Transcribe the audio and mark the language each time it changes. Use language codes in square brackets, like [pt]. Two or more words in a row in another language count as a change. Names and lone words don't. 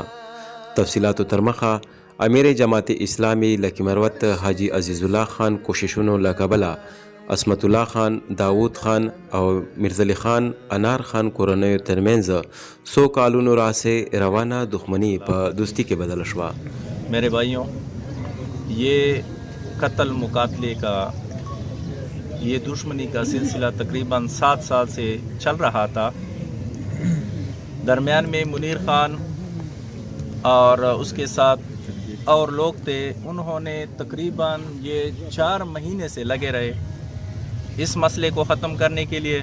[ps] تفصیلاتو تر مخه امیر جماعت اسلامي لکی مروت حاجی عزیز الله خان کوششونو له کبله عصمت الله خان، داود خان او میرزلی خان انار خان کورنیو ترمنځ 100 کالونو راسے روانہ دښمنی په دوستی کې بدل شوا. [ur] میرے بھائیوں، یہ قتل مقاتلے کا یہ دشمنی کا سلسلہ تقریباً 7 سال سے چل رہا تھا. درمیان میں منیر خان اور اس کے ساتھ اور لوگ تھے، انہوں نے تقریباً یہ 4 مہینے سے لگے رہے اس مسئلے کو ختم کرنے کے لیے.